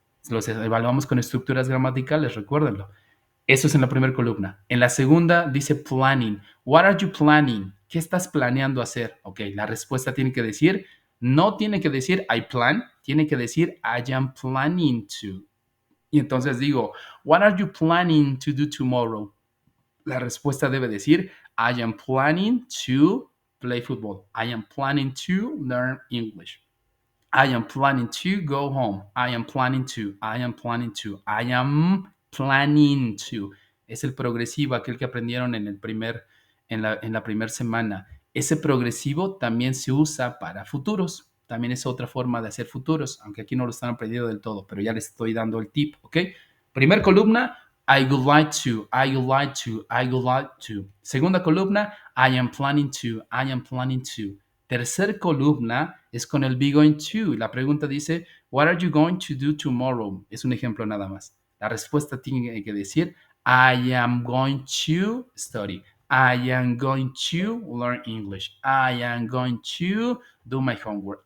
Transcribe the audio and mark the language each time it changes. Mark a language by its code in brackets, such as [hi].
[es] Los evaluamos con estructuras gramaticales, recuérdenlo. Eso es en la primera columna. En la segunda dice [en] planning. What are you planning? [es] ¿Qué estás planeando hacer? Ok, la respuesta tiene que decir, no tiene que decir I plan, tiene que decir [en] I am planning to. [es] Y entonces digo, [en] what are you planning to do tomorrow? [es] La respuesta debe decir [en] I am planning to play football. I am planning to learn English. I am planning to go home. I am planning to. I am planning to. I am planning to. [es] Es el progresivo, aquel que aprendieron en la primera semana. Ese progresivo también se usa para futuros. También es otra forma de hacer futuros, aunque aquí no lo están aprendiendo del todo, pero ya les estoy dando el tip, ¿ok? Primer columna, [en] I would like to, I would like to, I would like to. [es] Segunda columna, [en] I am planning to, I am planning to. [es] Tercer columna es con el be going to. La pregunta dice, [en] what are you going to do tomorrow? [es] Es un ejemplo nada más. La respuesta tiene que decir, [en] I am going to study. I am going to learn English. I am going to do my homework.